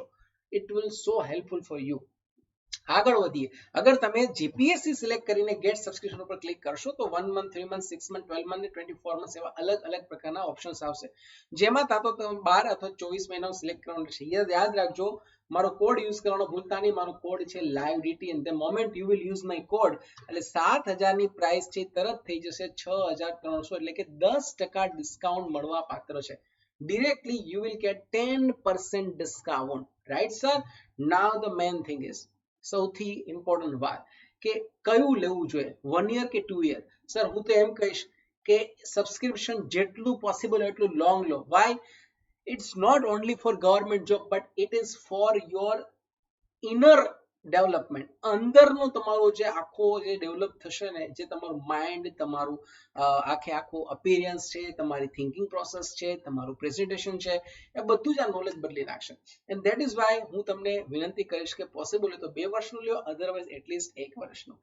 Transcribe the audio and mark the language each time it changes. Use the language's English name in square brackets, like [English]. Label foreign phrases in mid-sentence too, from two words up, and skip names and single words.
[English] it will so helpful for you. [Gujarati] આગળ વધીએ. અગર તમે જીપીએસસી સિલેક્ટ કરીને [English] get subscription [Gujarati] ઉપર ક્લિક કરશો તો 1 મંથ, 3 મંથ, 6 મંથ, 12 મંથ, 24 મંથ એવા અલગ અલગ પ્રકારના ઓપ્શન્સ આવશે, જેમાં કાં તો તમે 12 અથવા 24 મહિનાનું સિલેક્ટ કરવાનું રહેશે. યાદ રાખજો, મારો કોડ યુઝ કરવાનો ભૂલતા નહીં. મારો કોડ છે [English] LiveDT, and the moment you will use my code, [Gujarati] એટલે 7000 ની પ્રાઇસ છે તરત થઈ જશે 6300, એટલે કે 10% ડિસ્કાઉન્ટ મળવા પાત્ર છે. [English] directly you will get 10% discount, right sir? Now the main thing is, [Gujarati] સૌથી ઇમ્પોર્ટન્ટ વાત કે કયું લેવું જોઈએ, 1 યર કે 2 યર? સર હું તો એમ કહીશ કે સબસ્ક્રિપ્શન જેટલું પોસિબલ એટલું લોંગ લો. [English] વાય? It's not only for government job, but it is for your inner [Gujarati] ડેવલપમેન્ટ, અંદરનો તમારો જે આખો જે ડેવલપ થશે ને, જે તમારું માઇન્ડ, તમારું આખું અપિયરન્સ છે, તમારી [English] thinking process [Gujarati] છે, તમારું પ્રેઝન્ટેશન છે, એ બધું જ આ નોલેજ બદલી નાખશે. [English] and that is why [Gujarati] હું તમને વિનંતી કરીશ કે પોસિબલ હોય તો 2 વર્ષનું લ્યો, [English] otherwise atleast [Gujarati] 1 વર્ષનું.